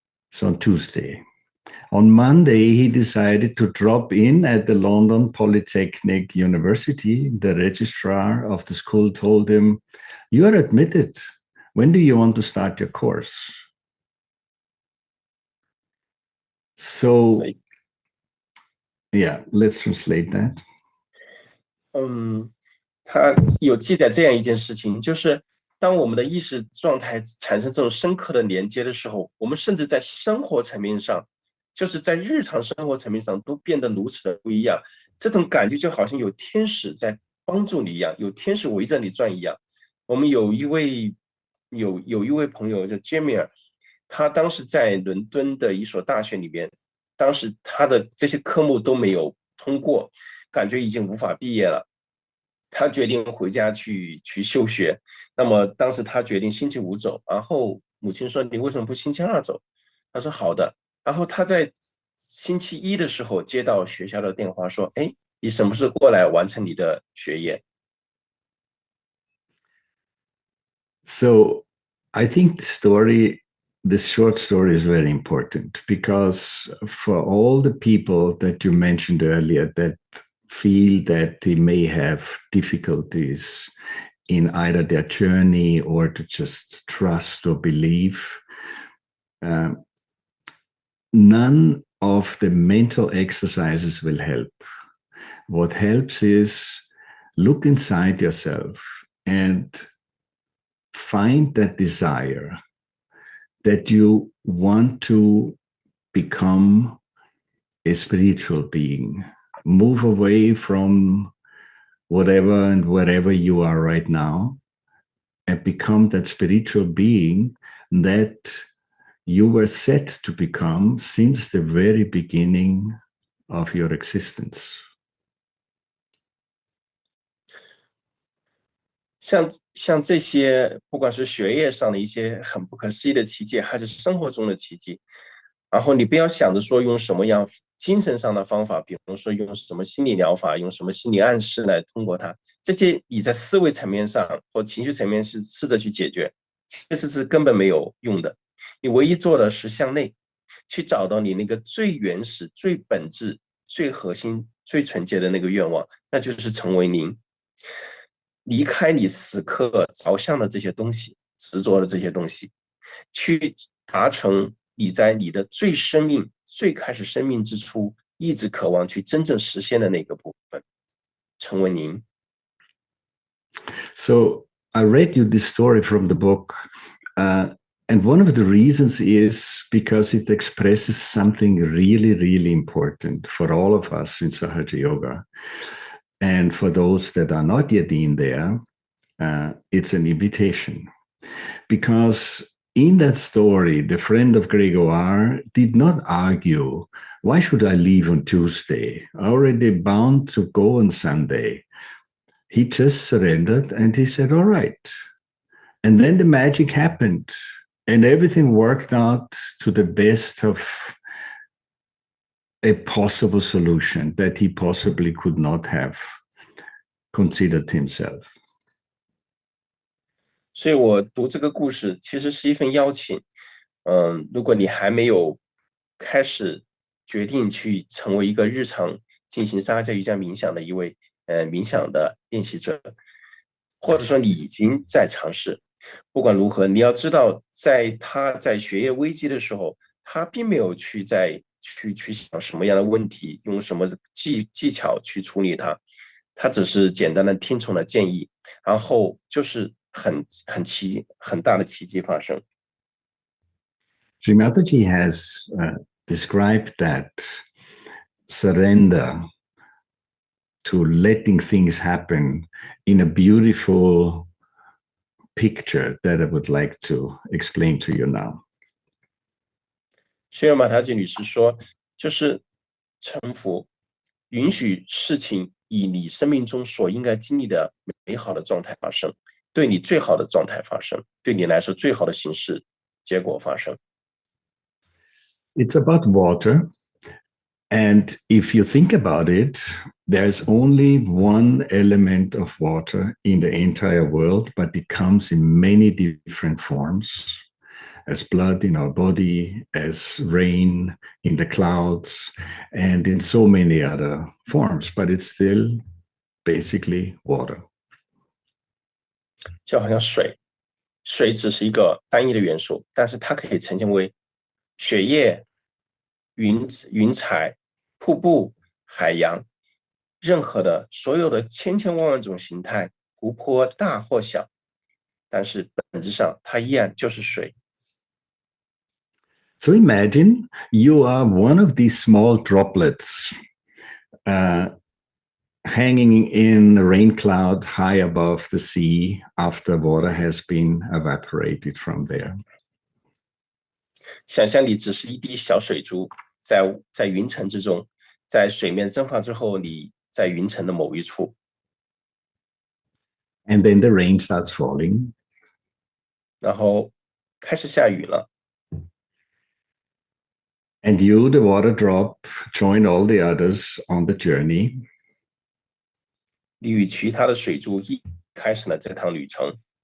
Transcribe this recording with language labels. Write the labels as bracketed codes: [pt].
[en] So on Tuesday. On Monday, he decided to drop in at the London Polytechnic University. The registrar of the school told him, you are admitted. When do you want to start your course? So, yeah, let's translate that. [zh] 他有记载这样一件事情，就是当我们的意识状态产生这种深刻的连接的时候，我们甚至在生活层面上，就是在日常生活层面上都变得如此的不一样。这种感觉就好像有天使在帮助你一样，有天使围着你转一样。我们有一位朋友叫杰米尔，他当时在伦敦的一所大学里面，当时他的这些科目都没有通过，感觉已经无法毕业了。他决定回家去休学。那么当时他决定星期五走，然后母亲说：“你为什么不星期二走？” 他说：“好的。” 然后他在星期一的时候接到学校的电话说：“哎，你什么时候过来完成你的学业？” [en] So I think this short story is very important because for all the people that you mentioned earlier that feel that they may have difficulties in either their journey or to just trust or believe, none of the mental exercises will help. What helps is look inside yourself and find that desire that you want to become a spiritual being. Move away from whatever and wherever you are right now and become that spiritual being that you were set to become since the very beginning of your existence. [zh] 像这些，不管是学业上的一些很不可思议的奇迹，还是生活中的奇迹，然后你不要想着说用什么样精神上的方法，比如说用什么心理疗法，用什么心理暗示来通过它，这些你在思维层面上或情绪层面是试着去解决，其实是根本没有用的。你唯一做的是向内去找到你那个最原始、最本质、最核心、最纯洁的那个愿望，那就是成为您。离开你此刻着相的这些东西，执着的这些东西，去达成你在你的最生命、最开始生命之初一直渴望去真正实现的那个部分，成为您。 [en] So I read you this story from the book, and one of the reasons is because it expresses something really, really important for all of us in Sahaja Yoga. And for those that are not yet in there, it's an invitation. Because in that story, the friend of Gregoire did not argue, why should I leave on Tuesday? Already bound to go on Sunday. He just surrendered and he said, all right. And then the magic happened and everything worked out to the best of a possible solution that he possibly could not have considered himself. [zh] 所以我读这个故事其实是一份邀请。如果你还没有开始决定去成为一个日常进行沙加瑜伽冥想的一位冥想的练习者，或者说你已经在尝试。不管如何，你要知道，他在学业危机的时候，他并没有去想什么样的问题，用什么技巧去处理它，他只是简单的听从了建议，然后就是很大的奇迹发生。 [en] Sri Mataji has described that surrender to letting things happen in a beautiful picture that I would like to explain to you now. [zh] 谢尔马塔吉女士说，就是臣服，允许事情以你生命中所应该经历的美好的状态发生，对你最好的状态发生，对你来说最好的形式结果发生。 [en] It's about water. And if you think about it, there's only one element of water in the entire world, but it comes in many different forms, as blood in our body, as rain in the clouds, and in so many other forms, but it's still basically water. [zh] 就好像水只是一个单一的元素，但是它可以呈现为血液、云彩、瀑布、海洋，任何的所有的千万万种形态，湖泊大或小，但是本质上它依然就是水。 [en] So imagine you are one of these small droplets hanging in a rain cloud high above the sea after water has been evaporated from there. [zh] 想象你只是一滴小水珠，在云层之中，在水面蒸发之后，你在云层的某一处。 [en] And then the rain starts falling. [zh] 然后开始下雨了。 [en] And you, the water drop, join all the others on the journey. [zh] 你与其他的水珠一开始了这趟旅程。